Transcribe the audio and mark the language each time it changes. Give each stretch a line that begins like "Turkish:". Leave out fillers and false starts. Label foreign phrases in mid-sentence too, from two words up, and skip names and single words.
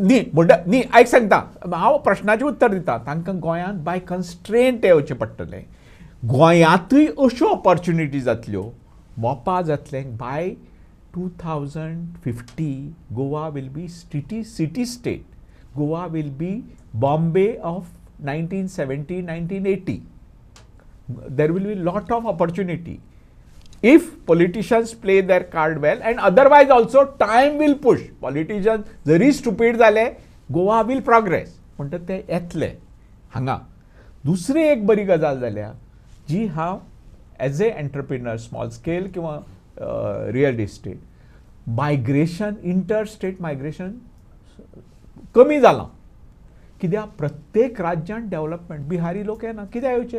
Konkani: न्ही आयक सांगता हांव प्रश्नाचें उत्तर दिता तांकां गोंयांत
English: by constraint
Konkani: येवचें पडटलें गोंयांतूय अश्यो ऑपॉर्च्युनिटी जातल्यो मोपा जातलें
English: by 2050 Goa will be city state Goa will be Bombay of 1970-1980 there will be lot of opportunity if politicians play their card well, and otherwise also time will push.
Konkani: Politicians जरी stupid जाले, गोवा
English: will progress
Konkani: म्हणटा ते येतले हांगा. दुसरी एक बरी गजाल जाल्या जी हांव
English: as an entrepreneur small scale किंवा real estate migration, inter state migration
Konkani: कमी जालां. कित्याक प्रत्येक राज्यांत डेव्हलपमेंट, बिहारी लोक येना, कित्याक येवचे?